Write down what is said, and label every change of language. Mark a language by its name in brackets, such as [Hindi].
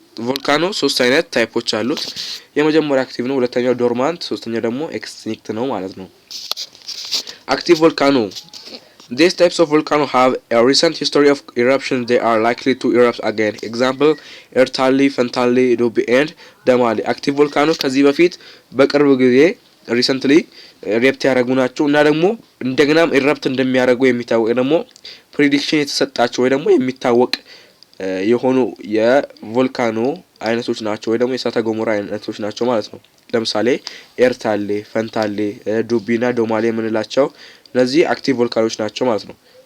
[Amharic] volcano ሶስት አይነት ታይፖች አሉት። የመጀመሪያው አክቲቭ ነው፣ ሁለተኛው ዶርማንት፣ ሶስተኛው ደግሞ ኤክስቲንክት ነው ማለት ነው። active volcano [English] These types of volcanoes have a recent history of eruptions. They are likely to erupt again. [Amharic] Example ኤርታሌ፣ ፈንታሌ፣ ዶቢ and ደማሊ አክቲቭ ቮልካኖች ከዚህ በፊት በቅርብ ጊዜ ሪሰንትሊ ሬፕት ያደረጉ ናቸው እና ደግሞ እንደገናም ኢረፕት እንደሚያደርጉ የሚታወቅ ደግሞ ፕሬዲክሽን የተሰጣቸው ወይ ደግሞ የሚታወቅ የሆኑ የቮልካኖ አይነቶች ናቸው ወይ ደግሞ የእሳተ ገሞራ አይነቶች ናቸው ማለት ነው። ለምሳሌ ኤርታሌ፣ ፈንታሌ፣ ዱቢና ዶማሌ የምንላቸው እነዚህ አክቲቭ ቮልካኖች ናቸው ማለት ነው።